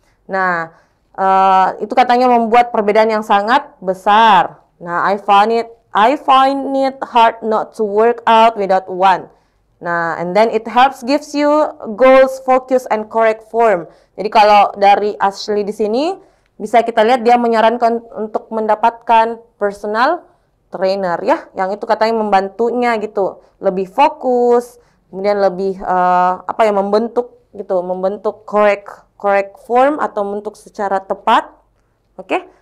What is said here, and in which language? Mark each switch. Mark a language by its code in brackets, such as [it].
[id] Nah, itu katanya membuat perbedaan yang sangat besar. [en] Nah, I find it hard not to work out without one. Nah, and then it gives you goals, focus, and correct form. [id] Jadi kalau dari Ashley di sini bisa kita lihat dia menyarankan untuk mendapatkan personal trainer ya, yang itu katanya membantunya gitu, lebih fokus, kemudian lebih membentuk correct form atau membentuk secara tepat. Oke?